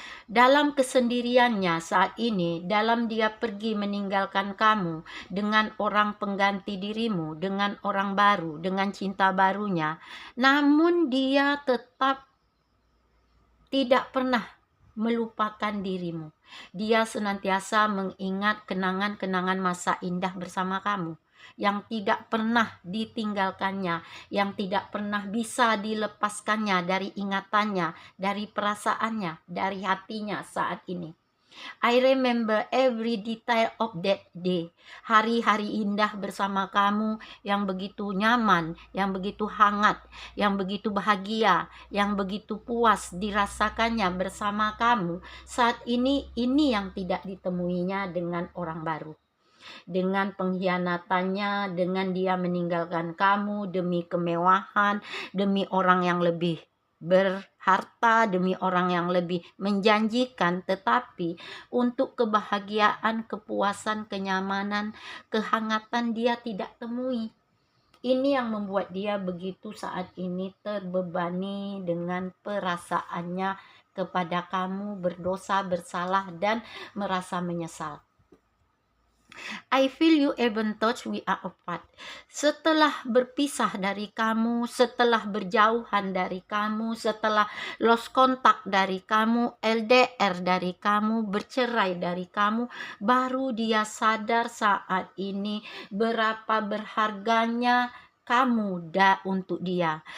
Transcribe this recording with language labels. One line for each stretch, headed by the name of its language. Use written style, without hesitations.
Indonesian: Dalam kesendiriannya saat ini, dalam dia pergi meninggalkan kamu dengan orang pengganti dirimu, dengan orang baru, dengan cinta barunya, namun dia tetap tidak pernah melupakan dirimu. Dia senantiasa mengingat kenangan-kenangan masa indah bersama kamu yang tidak pernah ditinggalkannya, yang tidak pernah bisa dilepaskannya dari ingatannya, dari perasaannya, dari hatinya saat ini.
English: I remember every detail of that day.
Indonesian: Hari-hari indah bersama kamu yang begitu nyaman, yang begitu hangat, yang begitu bahagia, yang begitu puas dirasakannya bersama kamu. Saat ini yang tidak ditemuinya dengan orang baru. Dengan pengkhianatannya, dengan dia meninggalkan kamu demi kemewahan, demi orang yang lebih berharta, demi orang yang lebih menjanjikan, tetapi untuk kebahagiaan, kepuasan, kenyamanan, kehangatan dia tidak temui. Ini yang membuat dia begitu saat ini terbebani dengan perasaannya kepada kamu, berdosa, bersalah, dan merasa menyesal.
English: I feel you even touch we are apart.
Indonesian: Setelah berpisah dari kamu, setelah berjauhan dari kamu, setelah lost kontak dari kamu, LDR dari kamu, bercerai dari kamu, baru dia sadar saat ini berapa berharganya kamu untuk dia.